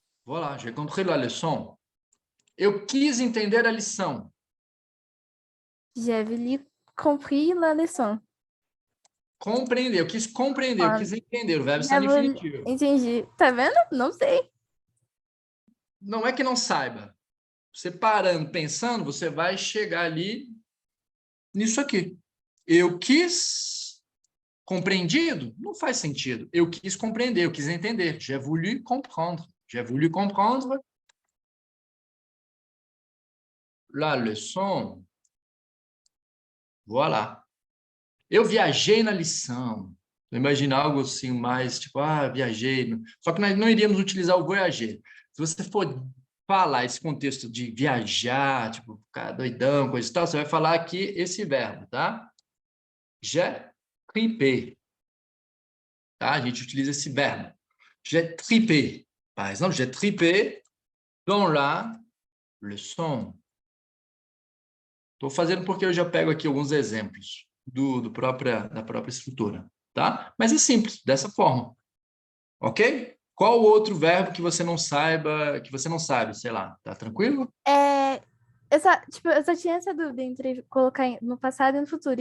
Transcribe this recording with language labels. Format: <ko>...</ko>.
<fr>voilà, j'ai compris la leçon.</fr> <pt>Eu quis entender a lição.</pt> <fr>J'avais compris la leçon.</fr> <pt>Compreender, eu quis compreender, eu Ah, quis entender. O verbo está já no vou... infinitivo. Entendi. Tá vendo? Não sei. Não é que não saiba. Você parando, pensando, você vai chegar ali nisso aqui. Eu quis compreendido? Não faz sentido. Eu quis compreender, eu quis entender.</pt> <fr>J'ai voulu comprendre. J'ai voulu comprendre la leçon.</fr> <pt>Voilà. Eu viajei na lição. Imagina algo assim mais, tipo, viajei. Só que nós não iríamos utilizar o voyager. Se você for falar esse contexto de viajar, tipo, ficar doidão, coisa e tal, você vai falar aqui esse verbo, tá?</pt> <fr>J'ai tripé.</fr> <pt>Tá? A gente utiliza esse verbo.</pt> <fr>J'ai tripé. Par exemple, j'ai tripé dans la leçon.</fr> <pt>Estou fazendo porque eu já pego aqui alguns exemplos da própria estrutura, tá? Mas é simples, dessa forma, ok? Qual outro verbo que você não saiba, que você não sabe, sei lá, tá tranquilo? É, eu só tinha essa dúvida entre colocar no passado e no futuro.</pt>